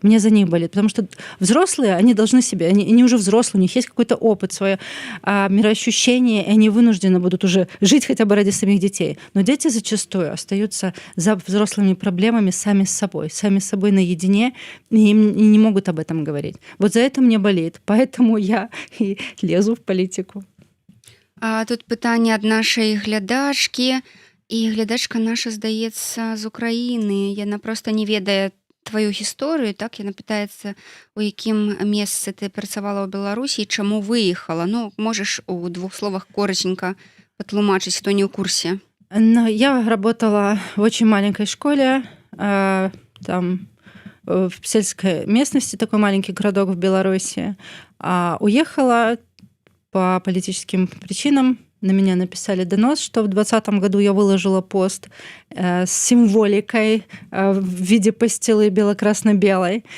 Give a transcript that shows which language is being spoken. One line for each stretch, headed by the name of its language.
Russian: Мне за них болит, потому что взрослые, они должны себе, они уже взрослые, у них есть какой-то опыт, свое мироощущение, и они вынуждены будут уже жить хотя бы ради самих детей. Но дети зачастую остаются за взрослыми проблемами сами с собой наедине, и не могут об этом говорить. Вот за это мне болит, поэтому я и лезу в политику.
Belarusian: Тут пытанне ад нашай глядачкі, і глядачка наша, здаецца, з Украіны. Яна проста не ведае тваю гісторыю, так? Яна пытаецца, у якім месцы ты працавала ў Беларусі і чаму выехала. Ну, можаш у 2 словах коротенько патлумачыць, хто не ў курсе.
Russian: Я работала в очень маленькой школе, там в сельской местности, такой маленький городок в Беларуси. Уехала по политическим причинам. На меня написали донос, что в 2020 году я выложила пост с символикой в виде пастилы бело-красно-белой.